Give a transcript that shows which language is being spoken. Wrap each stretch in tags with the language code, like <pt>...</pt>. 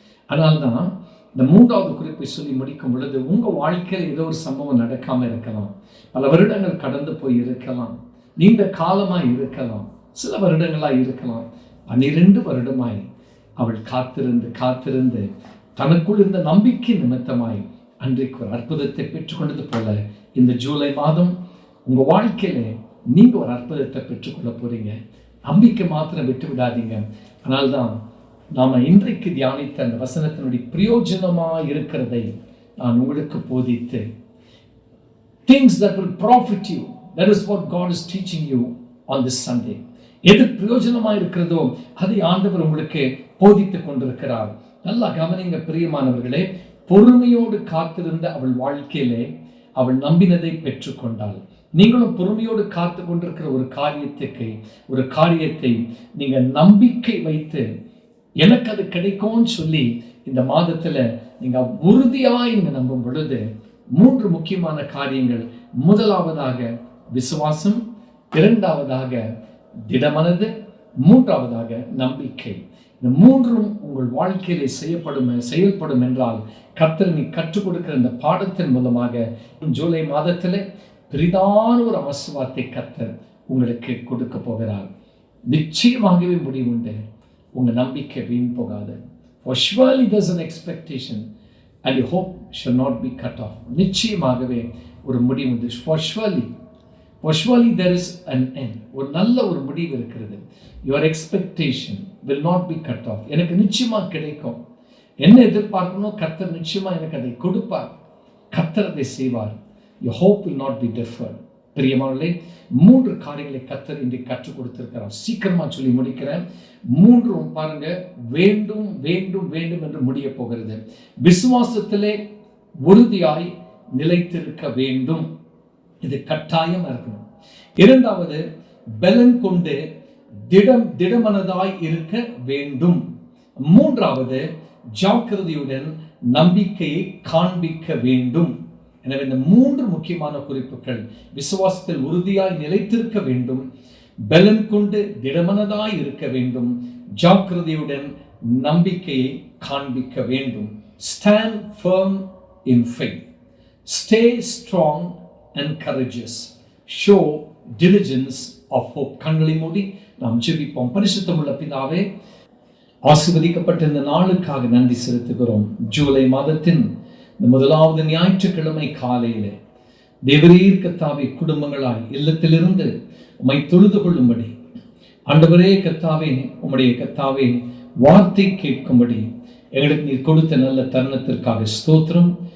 <ta>அதனால்தான் இந்த மூன்றாவது குறிப்பை சொல்லி முடிக்கும் பொழுது, உங்கள் வாழ்க்கையில் ஏதோ ஒரு சம்பவம் நடக்காமல் இருக்கலாம், பல வருடங்கள் கடந்து போய் இருக்கலாம், நீண்ட காலமாய் இருக்கலாம், சில வருடங்களாய் இருக்கலாம், 12 வருடமாய் அவள் காத்திருந்து தனக்குள் இருந்த நம்பிக்கை நிமித்தமாய் அன்றைக்கு ஒரு அற்புதத்தை பெற்றுக்கொண்டது போல இந்த ஜூலை மாதம் உங்கள் வாழ்க்கையில நீங்கள் ஒரு அற்புதத்தை பெற்றுக்கொள்ள போறீங்க. நம்பிக்கை மாத்திரம் விட்டு விடாதீங்க. அதனால்தான் நாம் இன்றைக்கு தியானித்த அந்த வசனத்தினுடைய பிரயோஜனமாக இருக்கிறதை நான் உங்களுக்கு போதித்து,</ta> <en>things that will profit you, that is what God is teaching you on this Sunday.</en> <ta>எது பிரயோஜனமாக இருக்கிறதோ அதை ஆண்டவர் உங்களுக்கு போதித்துக் கொண்டிருக்கிறார். நல்லா கவனிங்க பிரியமானவர்களே. பொறுமையோடு காத்திருந்த அவள் வாழ்க்கையிலே அவள் நம்பினதை பெற்றுக்கொண்டாள். நீங்களும் பொறுமையோடு காத்து கொண்டிருக்கிற ஒரு காரியத்தை நீங்க நம்பிக்கை வைத்து எனக்கு அது கிடைக்கும்னு சொல்லி இந்த மாதத்துல நீங்க உறுதியாய் நீங்க நம்பும் பொழுது 3 முக்கியமான காரியங்கள். முதலாவதாக விசுவாசம், இரண்டாவதாக திடமனது, மூன்றாவதாக நம்பிக்கை. இந்த 3ம் உங்கள் வாழ்க்கையிலே செயல்படும் என்றால் கர்த்தர் நீ கற்றுக் கொடுக்கிற இந்த பாடத்தின் மூலமாக ஜூலை மாதத்தில் பெரிதான ஒரு ஆசீர்வாதத்தை கர்த்தர் உங்களுக்கு கொடுக்க போகிறார். நிச்சயமாகவே முடிவுண்டு. உங்கள் நம்பிக்கை வீண் போகாது.</ta> <en>For surely there's an expectation and your hope shall not be cut off.</en> <ta>நிச்சயமாகவே ஒரு முடிவு உண்டு.</ta> <en>For surely there is an end.</en> <ta>ஒரு நல்ல ஒரு முடிவு இருக்கிறது.</ta> <en>Your expectation will not be cut off.</en> <ta>எனக்கு நிச்சயமா கிடைக்கும். என்ன எதிர்பார்க்கணும், கர்த்தர் நிச்சயமா எனக்கு அதை கொடுப்பார். கர்த்தர் அதை செய்வார்.</ta> <en>Your hope will not be deferred.</en> <ta>பிரியமானவர்களே, 3 காரியங்களை கர்த்தர் இன்றைக்கு கற்றுக் கொடுத்திருக்கிறார். சீக்கிரமா சொல்லி முடிக்கிறேன். 3ம் பாருங்க, வேண்டும் வேண்டும் வேண்டும் என்று முடிய போகிறது. விசுவாசத்திலே உறுதியாய் நிலைத்திருக்க வேண்டும். இது கட்டாயம் இருக்கணும். இரண்டாவது, பலன் கொண்டு திடமனதாய் இருக்க வேண்டும். மூன்றாவது, ஜாக்கிரதையுடன் நம்பிக்கையை காண்பிக்க வேண்டும். எனவே இந்த 3 முக்கியமான குறிப்புகள், விசுவாசத்தில் உறுதியாய் நிலைத்திருக்க வேண்டும், பலன் கொண்டு திடமனதாய் இருக்க வேண்டும், ஜாக்கிரதையுடன் நம்பிக்கையை காண்பிக்க வேண்டும்.</ta> <en>Stand firm in faith. Stay strong and courageous. Show diligence of hope.</en> <ta>கண்களை மூடி நாம் ஜெபிப்போம். பரிசுத்தமுள்ள பிதாவே, ஆசீர்வதிக்கப்பட்ட இந்த நாளுக்காக நன்றி செலுத்துகிறோம். ஜூலை மாதத்தின் இந்த முதலாவது ஞாயிற்றுக்கிழமை காலையிலே தேவரீர் கர்த்தாவே குடும்பங்களாய் இல்லத்திலிருந்து உம்மை தொழுது கொள்ளும்படி, ஆண்டவரே கர்த்தாவே உம்முடைய கர்த்தாவே வார்த்தை கேட்கும்படி எங்களுக்கு நீர் கொடுத்த நல்ல தருணத்திற்காக ஸ்தோத்திரம்.</ta>